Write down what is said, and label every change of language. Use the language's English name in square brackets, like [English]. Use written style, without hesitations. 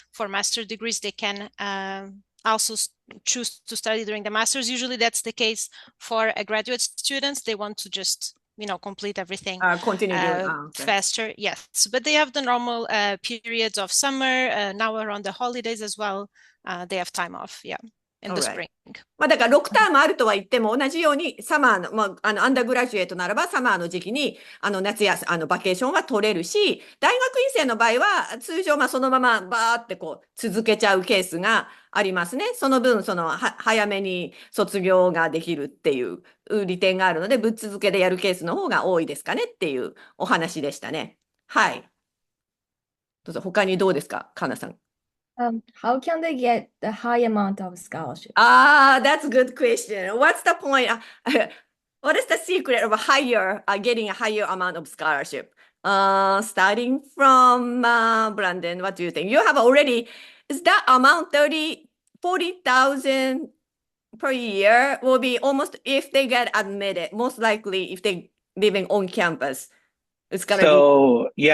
[English] For master degrees, they can also choose to study during the masters. Usually that's the case for a graduate students. They want to just complete everything Continue doing faster. Yes, but they have the normal periods of summer. Now around the holidays as well. They have time off. Yeah. In the spring. [Japanese] まあだから6ターンもあるとは言っても同じようにサマーの、アンダーグラジュエートならばサマーの時期に夏やバケーションは取れるし、大学院生の場合は通常そのままバーって続けちゃうケースがありますね。その分早めに卒業ができるっていう利点があるので、ぶっ続けでやるケースの方が多いですかねっていうお話でしたね。はい。どうぞ他にどうですか、かなさん。 [English] How can they get the high amount of scholarship? That's a good question. What's the point? What is the secret of getting a higher amount of scholarship? Starting from Brandon, what do you think? You have already, is that amount 40,000 per year will be almost, if they get admitted, most likely if they living on campus, it's gonna be.